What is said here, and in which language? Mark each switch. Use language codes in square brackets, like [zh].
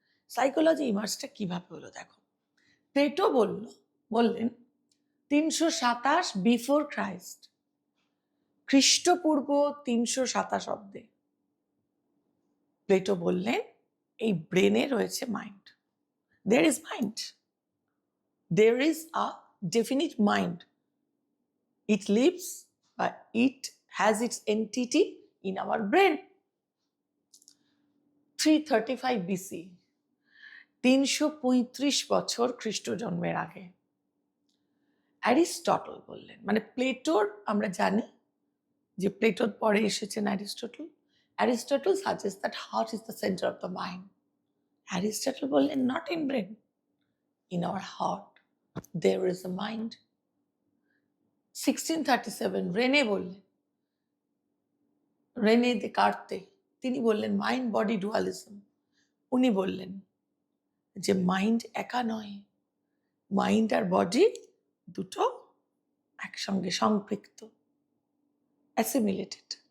[bn] Psychology ইমার্সটা কিভাবে হলো দেখো। প্লেটো বললেন 327 বিফোর ক্রাইস্ট, খ্রিস্টপূর্ব 327 অব্দে প্লেটো বললেন এই ব্রেনে রয়েছে mind. [en] There is mind. There is a definite mind. It lives, but it has its entity in our brain. [bn] 335 BC, 335 বছর খ্রিস্ট জন্মের আগে অ্যারিস্টটল বললেন, মানে প্লেটোর, আমরা জানি যে প্লেটোর পরে এসেছেন Aristotle. [en] Aristotle suggest that heart is the centre of the mind. Aristotle [bn] বললেন [en] Not in brain, in our heart there is a mind. [bn] 1637 Rene Descartes, তিনি বললেন মাইন্ড বডি ডুয়ালিজম। উনি বললেন যে মাইন্ড একা নয়, মাইন্ড আর বডি দুটো একসঙ্গে সম্পৃক্ত, অ্যাসিমিলেটেড।